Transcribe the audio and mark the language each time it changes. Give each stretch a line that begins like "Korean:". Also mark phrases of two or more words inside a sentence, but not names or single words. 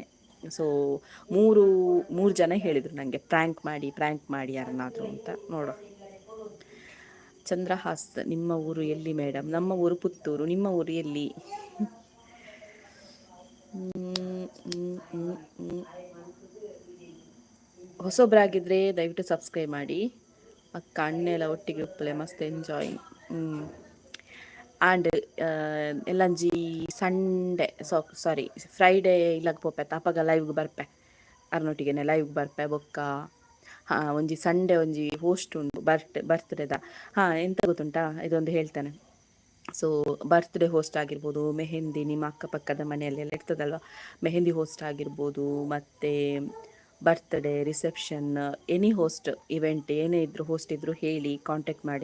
Kannada: ಸೊ ಮೂರು ಜನ ಹೇಳಿದರು ನನಗೆ ಪ್ರ್ಯಾಂಕ್ ಮಾಡಿ ಯಾರನ್ನಾದರೂ ಅಂತ. ನೋಡುವ. ಚಂದ್ರಹಾಸ್, ನಿಮ್ಮ ಊರು ಎಲ್ಲಿ ಮೇಡಮ್? ನಮ್ಮ ಊರು ಪುತ್ತೂರು. ನಿಮ್ಮ ಊರು ಎಲ್ಲಿ? ಹೊಸೊಬ್ಬರಾಗಿದ್ದರೆ ದಯವಿಟ್ಟು ಸಬ್ಸ್ಕ್ರೈಬ್ ಮಾಡಿ.
Tulu: ಅಕ್ಕ ಅಣ್ಣೆಲ್ಲ ಒಟ್ಟಿಗೆ ಉಪ್ಪಲೆ ಮಸ್ತ್ ಎಂಜಾಯ್. ಆ್ಯಂಡ್ ಎಲ್ಲಂಜಿ
English: Sunday sorry Friday
Tulu: ಇಲ್ಲಕ್ಕೆ ಪೋಪೆ ಅಪ್ಪಗ ಲೈವ್ಗೆ ಬರ್ಪೆ, ಅರ್ನೊಟ್ಟಿಗೆ ಲೈವ್ಗೆ ಬರ್ಪೆ. ಬೊಕ್ಕ ಒಂಜಿ ಸಂಡೇ ಒಂಜಿ ಹೋಸ್ಟ್ ಉಂಟು ಬರ್ತ್ಡೇದ.
Kannada: ಎಂತ ಗೊತ್ತುಂಟಾ, ಇದೊಂದು ಹೇಳ್ತೇನೆ. ಸೊ
English: birthday host
Kannada: ಆಗಿರ್ಬೋದು, ಮೆಹೆಂದಿ ನಿಮ್ಮ ಅಕ್ಕಪಕ್ಕದ ಮನೆಯಲ್ಲೆಲ್ಲ ಇರ್ತದಲ್ವ, ಮೆಹೆಂದಿ ಹೋಸ್ಟ್ ಆಗಿರ್ಬೋದು, ಮತ್ತು ಬರ್ತ್ಡೇ, ರಿಸೆಪ್ಷನ್,
English: any host event
Kannada: ಏನೇ ಇದ್ದರೂ ಹೋಸ್ಟ್ ಇದ್ದರೂ ಹೇಳಿ, ಕಾಂಟ್ಯಾಕ್ಟ್ ಮಾಡಿ.